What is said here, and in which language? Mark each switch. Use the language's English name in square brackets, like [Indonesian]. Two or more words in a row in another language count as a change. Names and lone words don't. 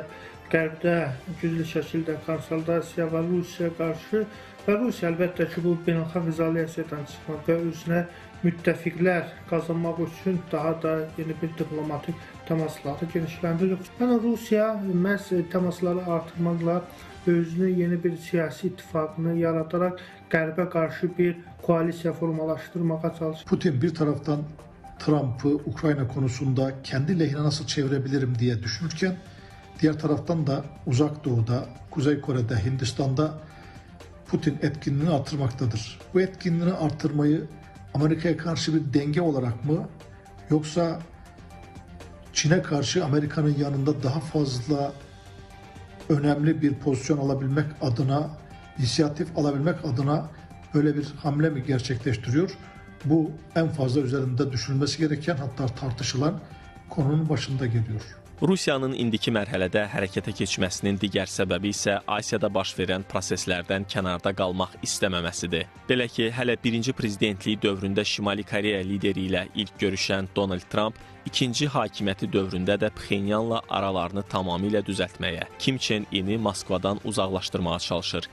[Azerbaijani] Qərbdə güclü şəkildə konsolidasiya var Rusiyaya qarşı və Rusiya əlbəttə ki, bu beynəlxalq izolyasiyadan çıxmaq və özünə müttəfiqlər qazanmaq üçün daha da yeni bir diplomatik təmasları genişləndirir. Yəni Rusiya məhz təmasları artırmaqla özünü yeni bir siyasi ittifaqını yaradaraq Qərbə qarşı bir koalisiya formalaşdırmağa çalışır. [Turkish] Putin bir taraftan Trump'ı Ukrayna konusunda kendi lehine nasıl çevirebilirim diye düşünürken, diğer taraftan da Uzak Doğu'da, Kuzey Kore'de, Hindistan'da Putin etkinliğini artırmaktadır. Bu etkinliğini artırmayı Amerika'ya karşı bir denge olarak mı, yoksa Çin'e karşı Amerika'nın yanında daha fazla önemli bir pozisyon alabilmek adına, inisiyatif alabilmek adına böyle bir hamle mi gerçekleştiriyor? Bu en fazla üzerinde düşünülmesi gereken, hatta tartışılan konunun başında geliyor. [Azerbaijani] Rusiyanın indiki mərhələdə hərəkətə keçməsinin digər səbəbi isə Asiyada baş verən proseslərdən kənarda qalmaq istəməməsidir. Belə ki, hələ birinci prezidentliyi dövründə Şimali Koreya lideri ilə ilk görüşən Donald Trump, ikinci hakimiyyəti dövründə də Pxenyanla aralarını tamamilə düzəltməyə, Kim Chen In'i Moskvadan uzaqlaşdırmağa çalışır.